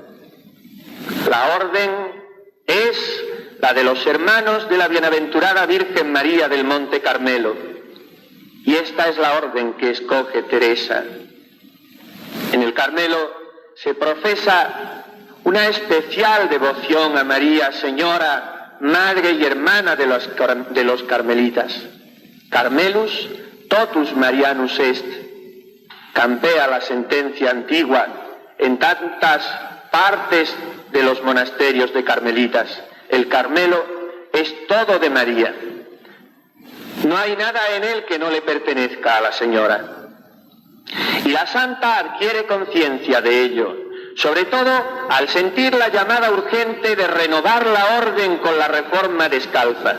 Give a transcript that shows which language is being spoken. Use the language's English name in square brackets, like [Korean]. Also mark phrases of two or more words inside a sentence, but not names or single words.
[Spanish] La orden es la de los hermanos de la bienaventurada Virgen María del Monte Carmelo. Y esta es la orden que escoge Teresa. En el Carmelo se profesa una especial devoción a María, Señora, Madre y Hermana de los carmelitas. [Latin] Carmelus totus Marianus est. [Spanish] Campea la sentencia antigua en tantas partes de los monasterios de carmelitas. El Carmelo es todo de María. No hay nada en él que no le pertenezca a la Señora. Y la santa adquiere conciencia de ello, sobre todo al sentir la llamada urgente de renovar la orden con la reforma descalza.